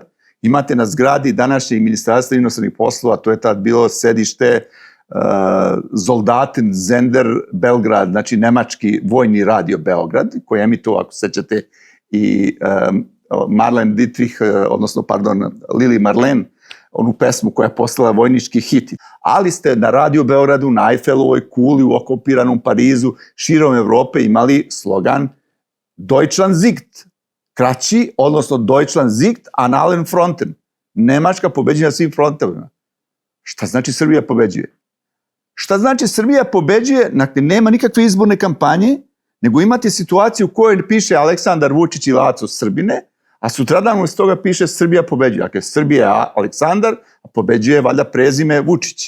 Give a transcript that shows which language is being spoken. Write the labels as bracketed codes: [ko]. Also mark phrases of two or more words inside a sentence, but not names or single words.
[sr] Imate na zgradi današnjeg ministarstva inostranih poslova, to je tad bilo sedište Soldaten Sender Belgrad, znači nemački vojni radio Beograd, koji emituje, ako sećate, i Marlene Dietrich, odnosno, Lili Marlene, onu pesmu koja je postala vojnički hit. Ali ste na radio Beogradu, na Eiffelovoj kuli, u okupiranom Parizu, širom Evrope imali slogan [de] Deutschland siegt. [sr] Kraći, odnosno [de] Deutschland siegt an allen Fronten. [sr] Nemačka pobeđuje na svim frontovima. Šta znači Srbija pobeđuje? Šta znači Srbija pobeđuje? Dakle, nema nikakve izborne kampanje, nego imate situaciju u kojoj piše Aleksandar Vučić i Laco Srbine, a sutradan iz toga piše Srbija pobeđuje. Dakle, Srbija je Aleksandar, a pobeđuje valjda prezime Vučić.